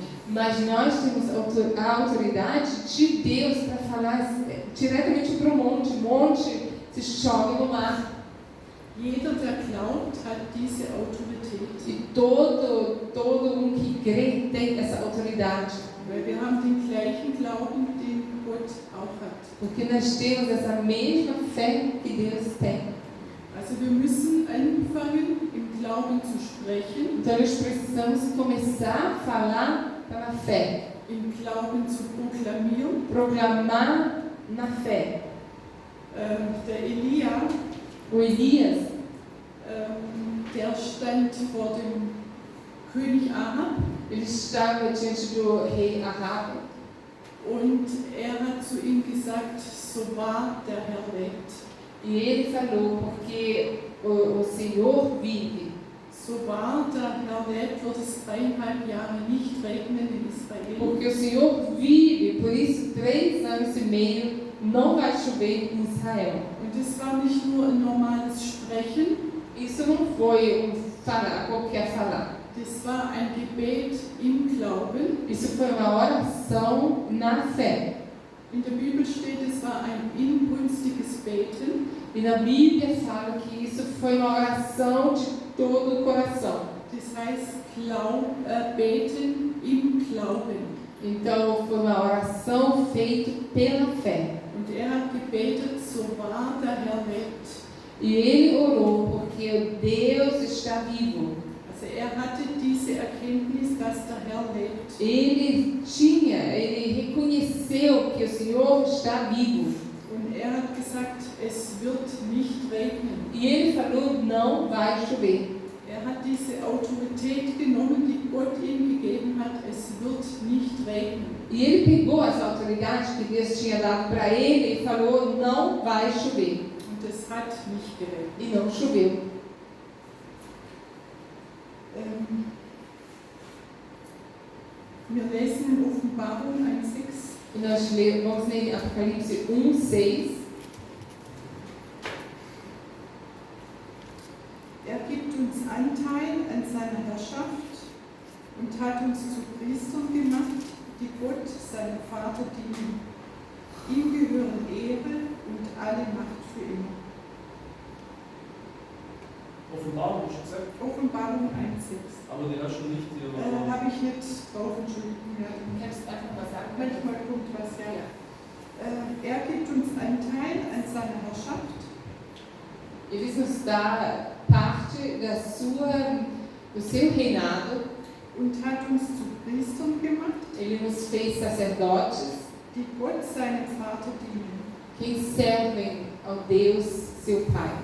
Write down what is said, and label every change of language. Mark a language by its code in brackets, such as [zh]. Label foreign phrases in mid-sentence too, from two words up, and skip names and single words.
[pt] Mas nós temos a autoridade de Deus para falar diretamente para o monte, se chove no mar. [de] Jeder, der glaubt, hat diese Autorität. [pt] E todo que crê tem essa autoridade. [de] Weil wir haben den gleichen Glauben, den Gott auch hat. [pt] Porque nós temos essa mesma fé que Deus tem. [de] Also wir müssen anfangen, im Glauben zu sprechen, [pt] Então nós precisamos começar a falar pela fé. [de] im Glauben zu proklamieren. [pt] Proclamar na fé. [de] Der Elia, [pt] O Elias, [de] der stand vor dem König Ahab [pt] ele estava diante do rei Ahab. [de] und er hat zu ihm gesagt, so wahr der Herr lebt. [pt] E ele falou, porque o Senhor vive. [de] So wahr der Herr lebt, wird es 3,5 Jahre nicht regnen in Israel. [pt] Porque o Senhor vive, por isso 3 anos e meio não vai chover em Israel. [de] Und es war nicht nur ein normales Sprechen, [pt] Isso não foi falar, qualquer falar. [de] das war ein Gebet im Glauben. [pt] Isso foi uma oração na fé. [de] In der Bibel steht, es war ein inbrünstiges Beten. [pt] E na Bíblia fala que isso foi uma oração de todo o coração. [de] Das heißt, beten im Glauben. [pt] Então foi uma oração feita pela fé. [de] Und er hat gebetet, so wahr der Herr lebt. [pt] E ele orou porque Deus está vivo. [de] Also er hatte diese Erkenntnis, dass der Herr lebt. [pt] Ele reconheceu que o Senhor está vivo. [de] Und er hat gesagt, es wird nicht regnen. [pt] E ele falou, não vai chover. [de] Er hat diese Autorität genommen, die Gott ihm gegeben hat, es wird nicht regnen. [pt] E ele pegou essa autoridade que Deus tinha dado para ele e falou, não vai chover. [de] Und es hat nicht geregnet. [pt] E não choveu. [de] Wir lesen in Offenbarung 1,6. [pt] E nós vamos ler Apocalipse 1:6. [de] Er gibt uns Anteil an seiner Herrschaft und hat uns zu Priestern gemacht, die Gott, seinem Vater, dienen. Ihm gehören Ehre und alle Macht für immer. Offenbarung, hast du gesagt? Offenbarung 1,6. Aber der hast du nicht hier. Habe ich jetzt drauf, Entschuldigung. Ja. Kannst einfach mal sagen? Manchmal kommt was, ja. Er gibt uns Anteil an seiner Herrschaft. [pt] Ele nos dá parte do seu reinado. [de] Und hat uns zu Priestern gemacht, [pt] Ele nos fez sacerdotes, [de] die Gott, seinem Vater, dienen. [pt] que servem ao Deus, seu Pai.